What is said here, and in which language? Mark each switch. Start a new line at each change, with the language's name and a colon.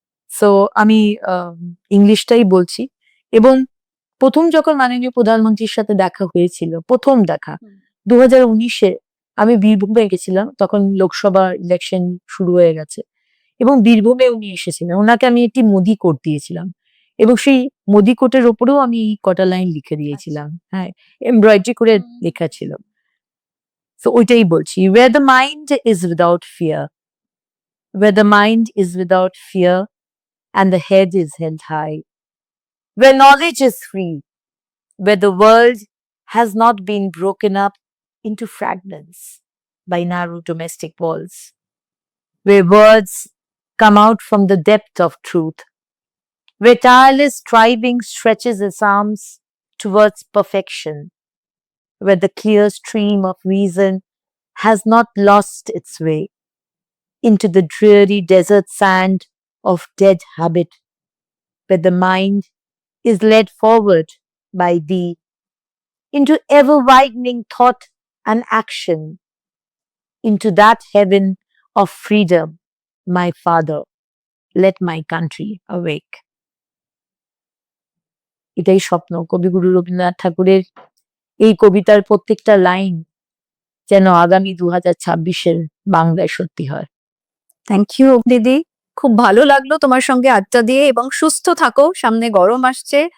Bangla: So আমি ইংলিশটাই বলছি। এবং প্রথম যখন মাননীয় প্রধানমন্ত্রীর সাথে দেখা হয়েছিল, প্রথম দেখা 2019-এ, আমি বীরভূমে গেছিলাম, তখন লোকসভা ইলেকশন শুরু হয়ে গেছে এবং বীরভূমে উনি এসেছিলেন। ওনাকে আমি একটি মোদি কোট দিয়েছিলাম এবং সেই মোদি কোটের ওপরেও আমি কটা লাইন লিখে দিয়েছিলাম, হ্যাঁ, এমব্রয়ডারি করে লেখা ছিল। তো ওইটাই বলছি,
English: where the mind is without fear, where the mind is without fear and the head is held high, where knowledge is free, where the world has not been broken up into fragments by narrow domestic walls, where words come out from the depth of truth, where tireless striving stretches its arms towards perfection, where the clear stream of reason has not lost its way into the dreary desert sand of dead habit, where the mind is led forward by thee into ever-widening thought and action, into that heaven of freedom, my Father, let my country awake.
Bangla: এটাই স্বপ্ন কবিগুরু রবীন্দ্রনাথ ঠাকুরের। এই কবিতার প্রত্যেকটা line যেন আগামী 2026-এর বাংলায় সত্যি হয়।
English: thank you
Bangla: দিদি, খুব ভালো লাগলো তোমার সঙ্গে আড্ডা দিয়ে, এবং সুস্থ থাকো, সামনে গরম আসছে,